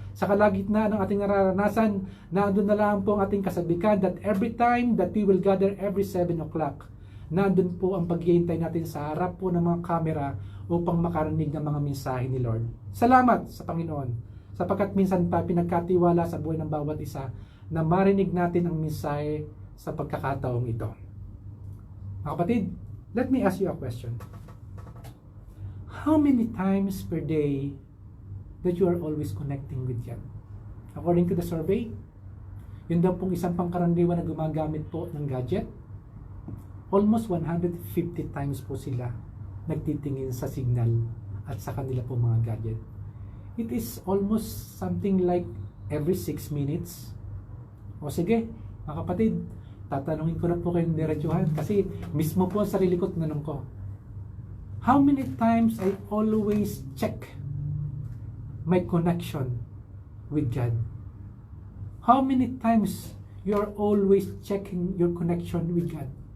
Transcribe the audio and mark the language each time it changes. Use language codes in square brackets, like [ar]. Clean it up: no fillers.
[tl] Sa kalagitnaan ng ating nararanasan, naandun na lang po ang ating kasabikan [en] that every time that we will gather every 7 o'clock, [tl] naandun po ang paghihintay natin sa harap po ng mga kamera upang makarinig ng mga mensahe ni Lord. Salamat sa Panginoon sapagkat minsan pa pinagkatiwala sa buhay ng bawat isa na marinig natin ang mensahe sa pagkakataong ito. Mga kapatid, [en] let me ask you a question. How many times per day that you are always connecting with God? [tl] According to the survey, yun daw pong isang pangkaraniwan na gumagamit po ng gadget, almost 150 times po sila nagtitingin sa signal at sa kanila po mga gadget. [en] It is almost something like every 6 minutes. [tl] O sige, mga kapatid, tatanungin ko na po kayong diretsuhan kasi mismo po ang sarili ko tinanong ko. [en] How many times I always check my connection with God? How many times you are always checking your connection with God?